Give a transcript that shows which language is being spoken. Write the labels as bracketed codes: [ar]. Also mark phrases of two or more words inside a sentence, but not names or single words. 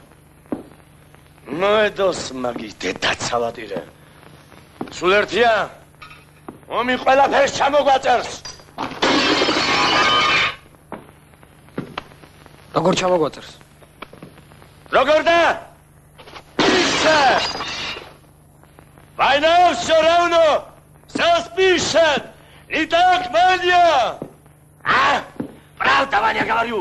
[ka] მოედოს მაგის დედაცალადირე. სულ ერთია? ომი ყველაფერს ჩამოგვაწერს. როგორ ჩამოგვაწერს? როგორ და? ისე. [ru] Война все равно. Все спишет. Не так, Ваня. А? Правда, Ваня, говорю.